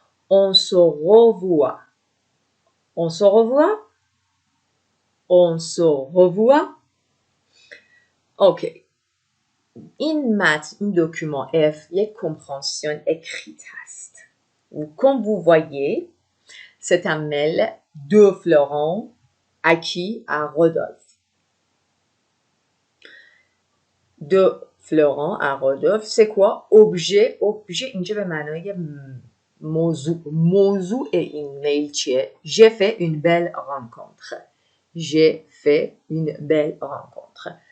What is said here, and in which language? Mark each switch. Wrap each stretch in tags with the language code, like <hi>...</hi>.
<fr>On se revoit. On se revoit. On se revoit. اوکی.</fr> <fa>این متن، این دکومان F یک compréhension écrite هست.</fa> <fr>Comme vous voyez, c'est un mail de Florent à qui? À Rodolphe. De Florent à Rodolphe, c'est quoi?</fr> <fa>Objet اینجا به معنای موضوع این میل چیه؟</fa> <fr>J'ai fait une belle rencontre. J'ai fait une belle rencontre.</fr>